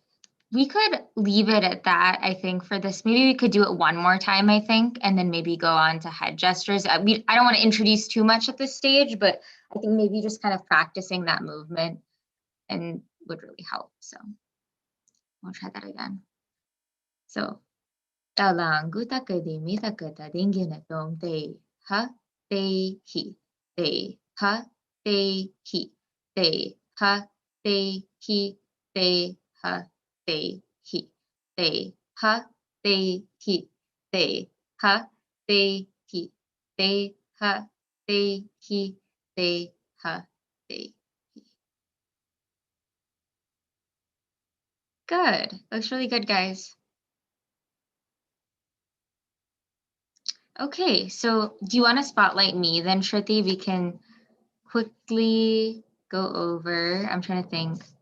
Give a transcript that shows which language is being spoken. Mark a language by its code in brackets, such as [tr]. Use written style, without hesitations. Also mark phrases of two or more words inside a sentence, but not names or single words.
[en] We could leave it at that, I think, for this. Maybe we could do it one more time, I think, and then maybe go on to head gestures. I don't want to introduce too much at this stage, but I think maybe just kind of practicing that movement and would really help. So we'll try that again. So, talangu takadimi takata dinginatom te ha, te hi, te ha, te hi, te ha, te hi, te ha, te hi, te ha, te hi, te ha, te hi, te ha, te hi, te ha, te hi. Good. Looks really good, guys. Okay, so do you want to spotlight me then, Shruti? We can quickly go over. I'm trying to think.